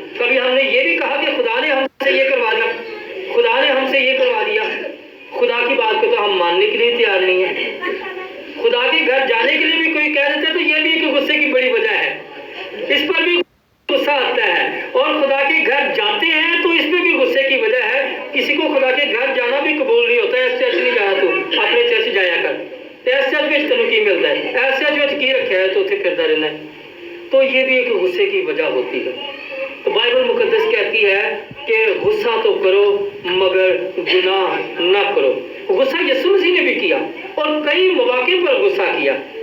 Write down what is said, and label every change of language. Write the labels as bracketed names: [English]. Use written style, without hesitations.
[Urdu] کبھی ہم نے یہ بھی کہا کہ خدا نے ہم سے یہ کروا دیا، خدا نے ہم سے یہ کروا دیا. خدا کی بات کو تو ہم ماننے کے لیے تیار نہیں ہیں. خدا کے گھر جانے کے لیے بھی کوئی کہہ دیتا ہے تو یہ بھی ایک غصے کی بڑی وجہ ہے. اس پر بھی غصہ آتا ہے. اور خدا کے گھر جاتے ہیں تو اس میں بھی غصے کی وجہ ہے. کسی کو خدا کے گھر جانا بھی قبول نہیں ہوتا ہے. [Punjabi] اس چرچ نہیں جانا, تو اپنے چرچ جایا کر. اس چرچ میں تینوں کی ملتا ہے, اس چرچ میں کی رکھا ہے تو اتنے پھرتا رہنا ہے. [Urdu] تو یہ بھی ایک غصے کی وجہ ہوتی ہے. تو بائبل مقدس کہتی ہے کہ غصہ تو کرو مگر گناہ نہ کرو. غصہ یسوع مسیح نے بھی کیا اور کئی مواقع پر غصہ کیا.